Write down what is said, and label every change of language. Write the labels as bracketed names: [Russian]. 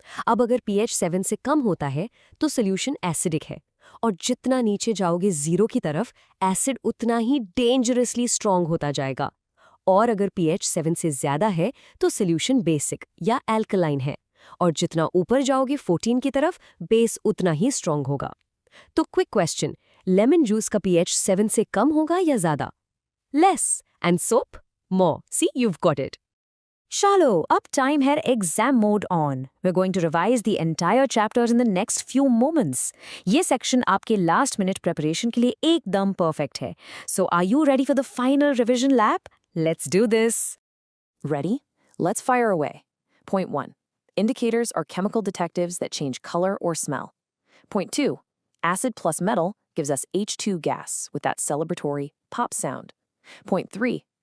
[Hindi] अब अगर pH 7 से कम होता है तो सोल्यूशन एसिडिक है, और जितना नीचे जाओगे 0 की तरफ, एसिड उतना ही डेंजरसली स्ट्रॉन्ग होता जाएगा। और अगर pH 7 से ज्यादा है तो सोल्यूशन बेसिक या एल्कलाइन है, और जितना ऊपर जाओगे 14 की तरफ, बेस उतना ही स्ट्रॉन्ग होगा। तो क्विक क्वेश्चन, लेमन जूस का pH 7 से कम होगा या ज्यादा? [English] Less. And soap? More. See, you've got it. Chalo, up time है exam mode on. We're going to revise the entire chapters in the next few moments. [Hindi] ये section आपके last minute preparation के लिए एकदम perfect है. [English] So are you ready for the final revision lab? Let's do this. Ready? Let's fire away. Point 1. Indicators are chemical detectives that change color or smell. Point 2. Acid plus metal gives us H2 gas with that celebratory pop sound. Point 3.